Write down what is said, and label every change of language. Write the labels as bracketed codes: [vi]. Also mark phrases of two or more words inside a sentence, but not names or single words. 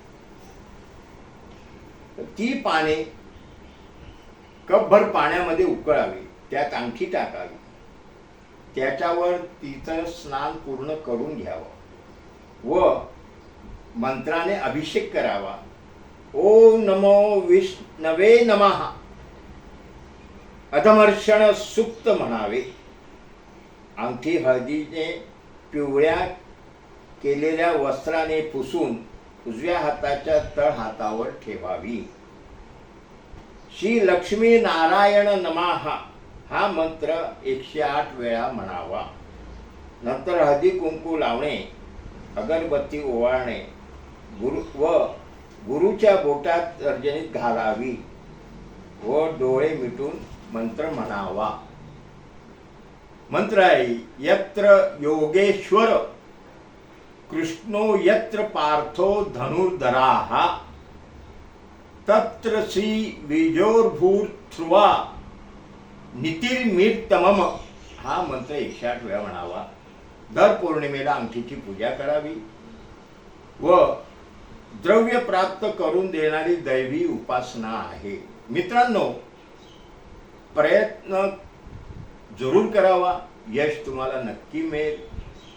[mr] ती पाने कपभर पाण्यामध्ये उकळावी, त्यात अंगठी टाकावी, त्याच्यावर तिचं स्नान पूर्ण करून घ्यावं व मंत्राने अभिषेक करावा। [sa] ओम नमो विष्णवे नमः [mr] अधमर्षण सुक्त म्हणावे। अंगठी हळदीने पिवळ्या केलेल्या वस्त्राने पुसून उजव्या हाताच्या तळ हातावर ठेवावी। [sa] श्री लक्ष्मी नारायण नमः [mr] हा मंत्र 108 वेळा म्हणावा। नंतर हळदी कुंकू लावणे, अगरबत्ती ओवाळणे व गुरुच्या बोटात तर्जनीत घालावी व डोळे मिटून मंत्र म्हणावा। मंत्र आहे [sa] यत्र योगेश्वर कृष्णो यत्र पार्थो धनुर्धराः तत्र श्री बीजोर्भूर्ध्रुवा नितिर्मितमम [mr] हा मंत्र 108 वेळा म्हणावा। दर पौर्णिमेला अंगठीची पूजा करावी व द्रव्य प्राप्त करून देणारी दैवी उपासना आहे। मित्रांनो, प्रयत्न जरूर करावा, यश तुम्हाला नक्की मिळेल।